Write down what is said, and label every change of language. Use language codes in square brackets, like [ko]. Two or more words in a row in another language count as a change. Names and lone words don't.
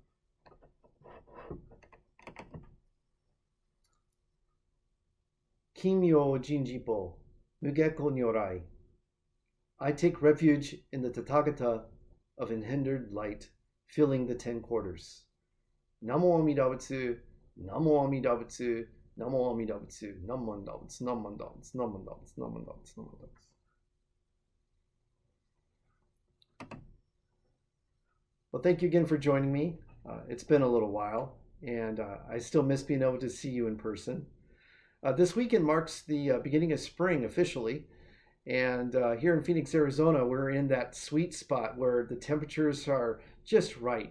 [ja] 帰命尽十方、無碍光如来. [en] I take refuge in the Tathagata of unhindered light, filling the 10 quarters. [ja] 南無阿弥陀仏、南無阿弥陀仏、南無阿弥陀仏, なんまんだぶつ、なんまんだぶつ、なんまんだぶつ、なんまんだぶつ、なんまんだぶつ. [en] Well, thank you again for joining me. It's been a little while, and I still miss being able to see you in person. This weekend marks the beginning of spring officially, and here in Phoenix, Arizona, we're in that sweet spot where the temperatures are just right.